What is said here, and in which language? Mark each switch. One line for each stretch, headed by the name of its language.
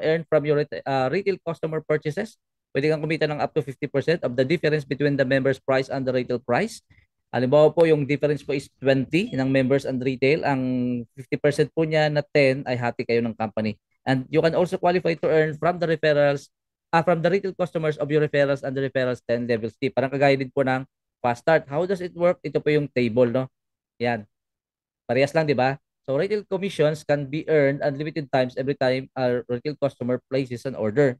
English: Earn from your retail customer purchases.
Filipino: Pwede kang kumita ng
English: up to 50% of the difference between the members price and the retail price.
Filipino: Halimbawa po, yung difference po is 20 ng members and retail. Ang 50% po niya na 10 ay hati kayo ng company.
English: And you can also qualify to earn from the referrals, from the retail customers of your referrals and the referrals 10 levels.
Filipino: Di, parang kagaya din po ng fast start.
English: How does it work?
Filipino: Ito po yung table, no? Yan. Parehas lang, di ba?
English: So, retail commissions can be earned unlimited times every time a retail customer places an order.